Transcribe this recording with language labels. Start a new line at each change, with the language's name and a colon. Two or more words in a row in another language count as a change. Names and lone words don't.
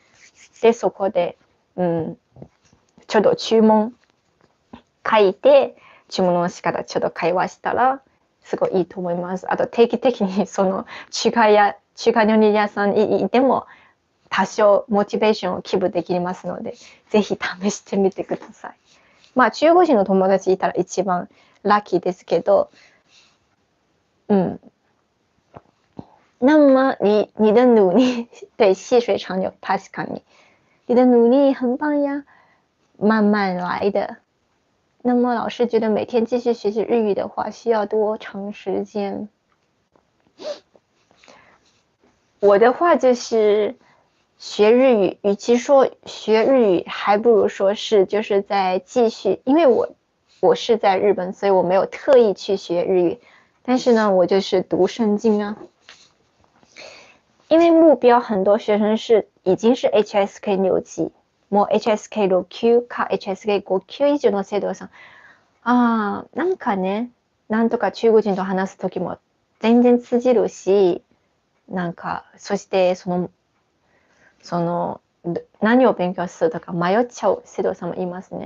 Japanese: で、そこで、ちょっと注文書いて、注文の仕方ちょっと会話したら、すごいいいと思います。あと定期的にその中華料理屋さんにいても、多少モチベーションをキープできますので、ぜひ試してみてください。中国人の友達いたら一番ラッキーですけど、
Chinese: 那么你的努力对细水长流，確かに你的努力很棒呀，慢慢来的。那么老师觉得每天继续学习日语的话，需要多长时间？我的话就是学日语，与其说学日语，还不如说是就是在继续，因为我是在日本，所以我没有特意去学日语，但是呢，我就是读圣经啊。因为目標很多學生已經是 HSK 6 級、
Japanese: もう HSK 6級か HSK 5級以上の生徒さん。なんかね、なんとか中国人と話すときも全然通じるし、なんか、そしてその何を勉強するとか迷っちゃう生徒さんもいますね。